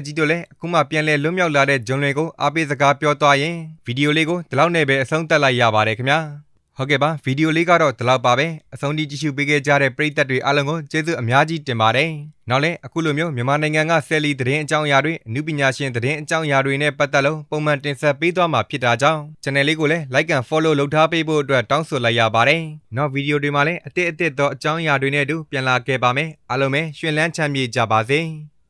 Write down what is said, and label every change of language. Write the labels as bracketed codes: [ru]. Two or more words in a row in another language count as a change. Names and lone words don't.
[my] ကြီးတို့လည်းအခုမှပြန်လဲလွတ်မြောက်လာတဲ့ဂျွန်လွင်ကိုအားပေးစကားပြောသွားရင်ဗီဒီယိုလေးကိုဒီလောက်နဲ့ပဲအဆုံးသတ်လိုက်ရပါတယ်ခင်ဗျာဟုတ်ကဲ့ပါဗီဒီယိုလေးကတော့ဒီလောက်ပါပဲအဆုံးထိကြည့်ရှုပေးခဲ့ကြတဲ့ပရိသတ်တွေအားလုံးကိုကျေးဇူးအများကြီးတင်ပါတယ်နောက်လည်းအခုလိုမျိုးမြန်မာနိုင်ငံကဆယ်လီသတင်းအကြောင်းအရာတွေအနုပညာရှင်သတင်းအကြောင်းအရာတွေနဲ့ပတ်သက်လို့ပုံမှန်တင်ဆက်ပေးသွားမှာဖြစ်တာကြောင့် channel လေးကိုလည်း [en] like and follow [my] လုပ်ထားပေးဖို့အတွက်တောင်းဆိုလိုက်ရပါတယ်နောက်ဗီဒီယိုတွေမှာလည်းအသစ်သောအကြောင်းအရာတွေနဲ့အတူပြန်လာခဲ့ပါမယ်အားလုံးပဲရှင်လန်းချမ်းမြေ့ကြပါစေ